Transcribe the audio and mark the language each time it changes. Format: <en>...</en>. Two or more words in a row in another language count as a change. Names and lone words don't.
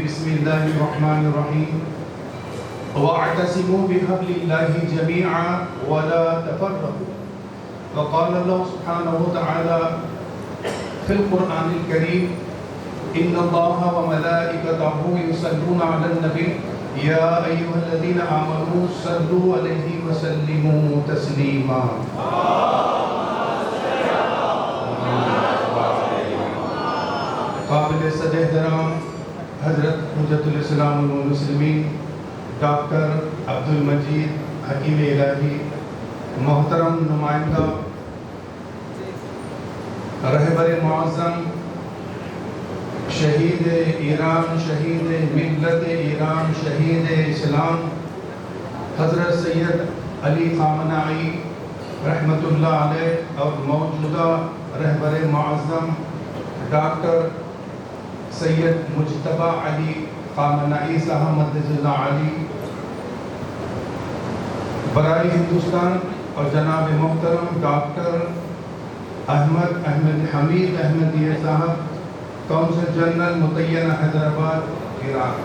<ar>بسم الله الرحمن الرحيم واعتصموا بحبل الله جميعا ولا تفرقوا. وقال الله سبحانه وتعالى في القرآن الكريم إن الله وملائكته يصلون على النبي يا أيها الذين آمنوا صلوا عليه وسلموا تسليما.</ar> <ur>قابل صدر احترام حضرت حجۃ الاسلام والمسلمین ڈاکٹر عبدالمجید حکیم الٰہی، محترم نمائندہ رہبر معظم شہید ایران، شہید ملت ایران، شہید اسلام حضرت سید علی خامنہ ای رحمۃ اللہ علیہ اور موجودہ رہبر معظم ڈاکٹر سید مجتبیٰ علی خامنہ ای صاحب مدظلہ عالی, برائے ہندوستان اور جناب محترم ڈاکٹر احمد حمید احمدیہ صاحب، قونصل جنرل متعینہ حیدرآباد ایران.</ur>